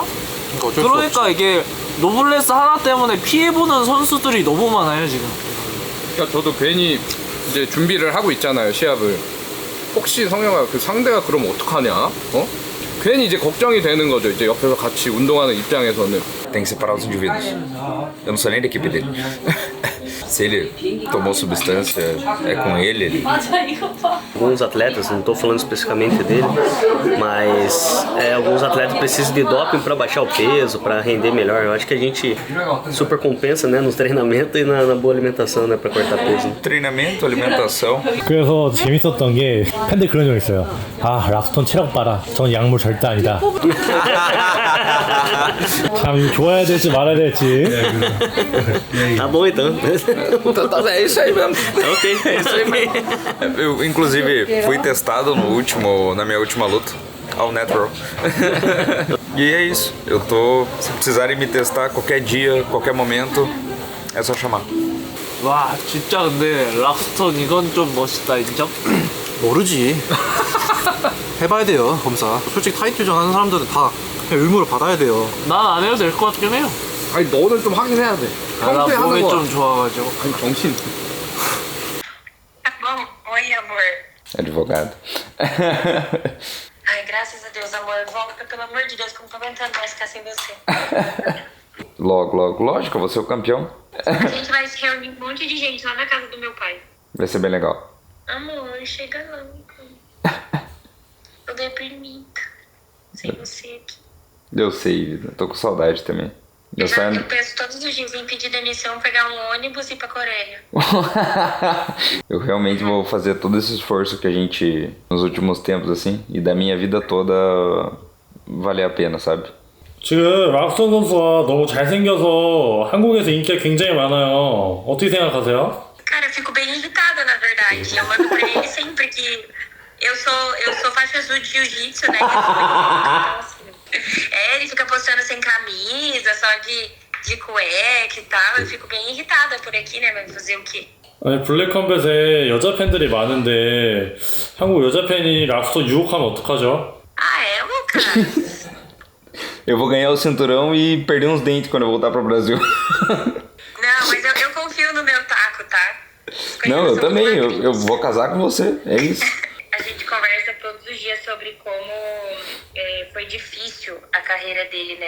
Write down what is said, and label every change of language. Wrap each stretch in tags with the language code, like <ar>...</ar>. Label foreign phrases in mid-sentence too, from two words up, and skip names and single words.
<ko>그러니까 이게 노블레스 하나 때문에 피해보는 선수들이 너무 많아요 지금. 그러니까 저도 괜히 이제 준비를 하고 있잖아요, 시합을. 혹시 성영아 그 상대가 그러면 어떡하냐? 어? 괜히 i제 걱정이 되는 거죠. 이제 옆에서 같이 운동하는 입장에서는.</ko> <pt>Tem que separar os indivíduos. Eu não sou nem da equipe dele. Se ele tomou substância, é com ele. Alguns atletas, não estou falando especificamente dele, mas alguns atletas precisam de doping para baixar o peso, para render melhor. Eu acho que a gente super compensa, né, nos treinamentos e na boa alimentação, né, para cortar peso. Treinamento, alimentação.</pt> <ko>그래서 재밌었던 게 팬들 그런 적 있어요. 아 락스톤 체력 봐라. 전 약물 절대 아니다. 참 이거 좋아야 될지 말아야 될지.</ko> <pt>Tá bom então. É isso aí mesmo. Ok, é isso aí mesmo. Eu, inclusive, fui testado na minha última luta, ao natural. E é isso. Eu tô. Se precisarem me testar qualquer dia, qualquer momento, é só chamar.</pt> <ko>와 진짜 근데 락스톤 이건 좀 멋있다 인정? 모르지. 해봐야 돼요 검사. 솔직히 타이틀전 하는 사람들은 다 그냥 의무를 받아야 돼요. 난 안 해도 될 것 같긴 해요. 아니 너는 좀 하긴 해야 돼. 나 평소에 하는 몸이 거. 좀 좋아가지고. 아니 정신.</ko> <pt>Tá bom? Oi, amor. Advogado. Ai, graças a Deus, amor. Volta, pelo amor de Deus, que eu não tô aguentando mais ficar sem você. Logo, logo, lógico, eu vou ser o campeão. A gente vai se reunir um monte de gente lá na casa do meu pai. Vai ser bem legal. Amor, chega logo. Tô deprimida. Sem você aqui. Eu sei, vida. Tô com saudade também. Eu penso todos os dias em pedir demissão, pegar um ônibus e ir pra Coreia. Eu realmente vou fazer todo esse esforço que a gente, nos últimos tempos, assim, e da minha vida toda, valer a pena, sabe?</pt> <ko>지금 락스톤 선수가 너무 잘생겨서 한국에서 인기가 굉장히 많아요. 어떻게 생각하세요?</ko> <pt>Cara, eu fico bem irritada, na verdade. Eu mando pra ele sempre que eu sou faixa azul de jiu-jitsu, né? Ele fica postando sem camisa, só de cueca e tal. Eu fico bem irritada por aqui, né? Mas fazer o quê?</pt> <ko>아니 블랙컴뱃에 여자 팬들이 많은데 한국 여자 팬이 락스톤 유혹하면 어떡하죠?</ko> <pt>Ah, é, Lucas? Eu vou ganhar o cinturão e perder uns dentes quando eu voltar pro Brasil. Não, mas eu confio no meu taco, tá? Não, eu também. Eu vou casar com você. É isso. A gente conversa todos os dias sobre como foi difícil a carreira dele, né?</pt>